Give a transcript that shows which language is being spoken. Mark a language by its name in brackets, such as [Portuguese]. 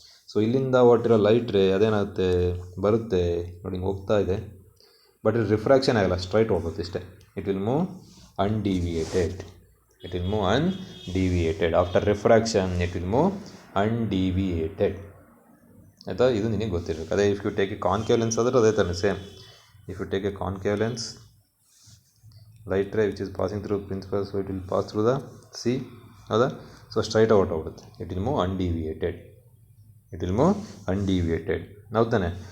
[Kannada] So ಇಲ್ಲಿಂದ ಹೊರಟಿರೋ light ray ಅದೇನಾಗುತ್ತೆ, ಬರುತ್ತೆ ನೋಡಿ, ಹಿಂಗೆ ಹೋಗ್ತಾ ಇದೆ, ಬಟ್ ಇದು ರಿಫ್ರಾಕ್ಷನ್ ಆಗಲ್ಲ, ಸ್ಟ್ರೈಟ್ ಹೋಗುತ್ತೆ ಇಷ್ಟೇ. [English] It will move undeviated, it will move undeviated after refraction, it will move undeviated. [Kannada] ಆಯಿತಾ, ಇದು ನಿನಗೆ ಗೊತ್ತಿರಬೇಕು. ಅದೇ [English] if you take a concave lens [Kannada] ಆದರೆ ಅದೇ ಥರ same. [English] If you take a concave lens, light ray which is passing through principal, so it will pass through the C, ಹೌದಾ. So [Kannada] straight out ಆಗುತ್ತೆ, [English] It will move undeviated, it will move undeviated, ಹೌದಾನೆ.